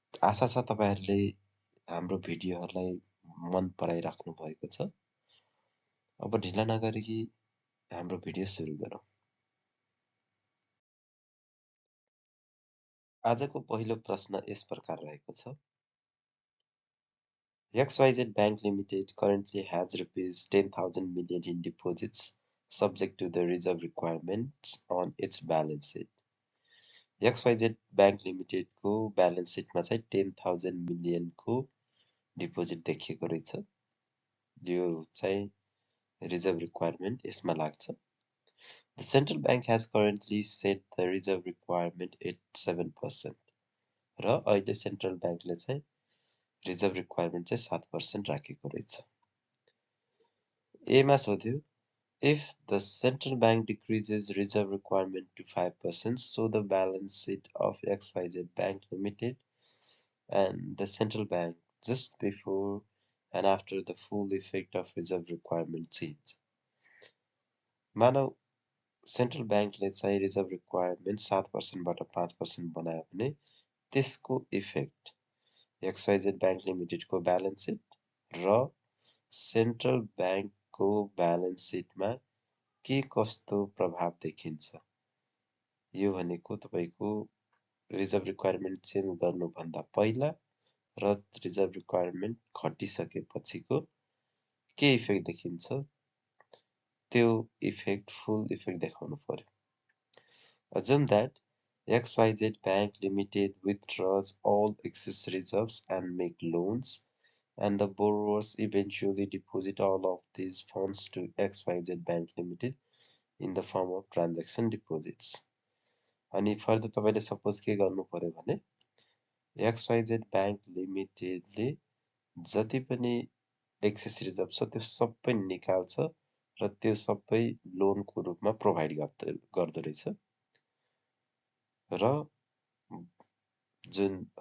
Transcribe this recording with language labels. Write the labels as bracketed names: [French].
[Nepali] आशा छ तपाईहरूले हाम्रो भिडियोहरूलाई मन पराइराख्नु भएको छ। अब ढिला नगरी हाम्रो भिडियो सुरु गरौँ। आजको पहिलो प्रश्न यस प्रकार रहेको छ। [English] XYZ Bank Limited currently has rupees 10,000 million in deposits subject to the reserve requirements on its balance sheet. [Nepali] XYZ Bank Limited को balance sheet मा चाहिँ 10,000 million को deposit देखिएको रहेछ। यो चाहिँ reserve requirement यसमा लाग्छ। [English] The central bank has currently set the reserve requirement at 7%. [Nepali] र अहिले central bank ले चाहिँ reserve requirement चाहिँ 7% राखेको रहेछ। A मा सोध्यो [English] if the central bank decreases reserve requirement to 5%, so the balance sheet of XYZ Bank Limited and the central bank just before and after the full effect of reserve requirement change. [Nepali] मानौ central bank ले चाहिँ reserve requirement 7% बाट 5% बनायो भने त्यसको effect XYZ Bank Limited को balance sheet र central bank को balance sheet मा के कस्तो प्रभाव देखिन्छ। यो भनेको तपाईको रिजर्भ रिक्वायरमेन्ट चेन्ज गर्नुभन्दा पहिला र रिजर्भ रिक्वायरमेन्ट घटिसकेपछिको के इफेक्ट देखिन्छ त्यो इफेक्ट फुल इफेक्ट देखाउनु पर्यो। [English] Assume that XYZ Bank Limited withdraws all excess reserves and make loans, and the borrowers eventually deposit all of these funds to XYZ Bank Limited in the form of transaction deposits. [Nepali] अनि further तपाईले suppose के गर्नु पर्यो भने XYZ Bank Limited ले जति पनि access reserve छ त्यो सबै निकाल्छ र त्यो सबै लोनको रूपमा प्रोभाइड गर्दो रहेछ र जुन